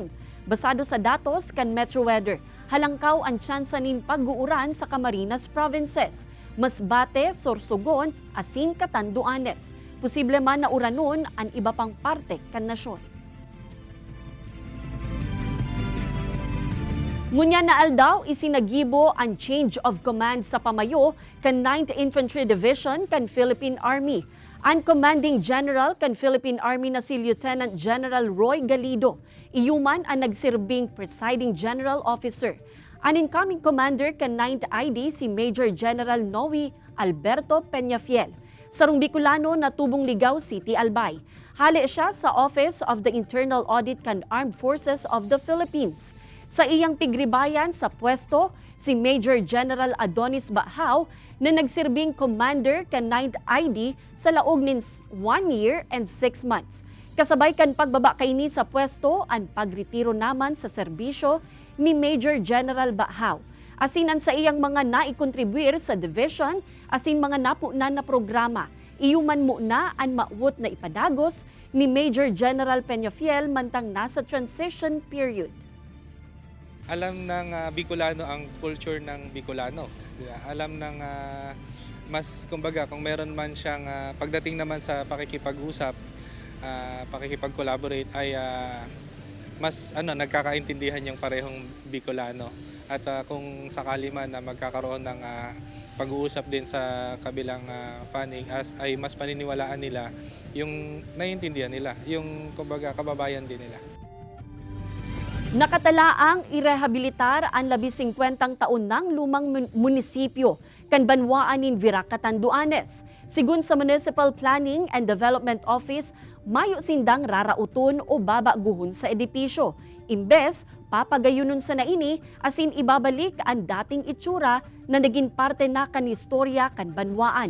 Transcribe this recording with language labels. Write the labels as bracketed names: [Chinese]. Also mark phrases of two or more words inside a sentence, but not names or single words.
[Bikol] Basado sa datos kan Metro Weather, halangkaw ang tsansa nin pag-uuran sa Camarines Provinces, Masbate, Sorsogon, asin Catanduanes. Posible man na uranon ang iba pang parte kan nasyon. Ngunya na aldaw, isinagibo ang [English] change of command [Bikol] sa pamayo kan 9th Infantry Division kan Philippine Army. Ang Commanding General kan Philippine Army na si Lieutenant General Roy Galido, iyuman ang nagsirbing [English] Presiding General Officer. [Bikol] Ang incoming commander kan 9th ID si Major General Noe Alberto Peñafiel. Sarong Bicolano na tubong Ligaw City, Albay. Hali siya sa Office of the Internal Audit kan Armed Forces of the Philippines. Sa iyang pigribayan sa pwesto, si Major General Adonis Bahaw na nagsirbing commander kan 9th ID sa laog nin [English] 1 year and 6 months. [Bikol] Kasabay kan pagbaba kaini sa pwesto ang pagretiro naman sa serbisyo ni Major General Bahaw. Asinan sa iyang mga naikontribuir sa division, asin mga napunan na programa. Iyuman mo na ang maawot na ipadagos ni Major General Peñafiel mantang nasa [English] transition period. [Filipino] Alam ng Bicolano ang culture ng Bicolano. Alam ng mas, kumbaga, kung meron man siyang pagdating naman sa pakikipag-usap, pakikipag-collaborate ay mas nagkakaintindihan yung parehong Bicolano. At kung sakali man na magkakaroon ng pag-uusap din sa kabilang panig, ay mas paniniwalaan nila yung naiintindihan nila, yung kumbaga kababayan din nila. [Bikol] Nakatalaang irehabilitar ang 50 taon ng lumang munisipyo kan banwaan nin Virac, Catanduanes. Sigun sa Municipal Planning and Development Office, mayo sindang rarauton o babaguhon sa edipisyo. Imbes, papagayunon sa naini asin ibabalik ang dating itsura na naging parte na kan istorya kan banwaan.